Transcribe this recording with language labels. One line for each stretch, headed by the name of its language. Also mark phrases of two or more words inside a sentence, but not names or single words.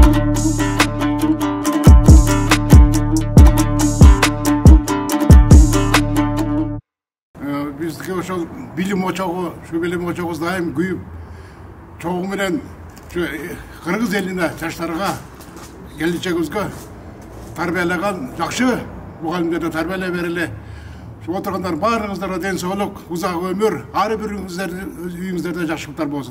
Kyrgyz: Bizdeki ошол билим очогу, шу билим очогубуз дайым күйүп, чогуу менен şu Кыргыз элине, жаштарга, келечегибизге тарбиялаган жакшы мугалимдерди тарбиялай берели. Şu отургандар баарыңыздарга ден соолук, узак өмүр, ар бир үйүңүздөрдө жакшылыктар болсун.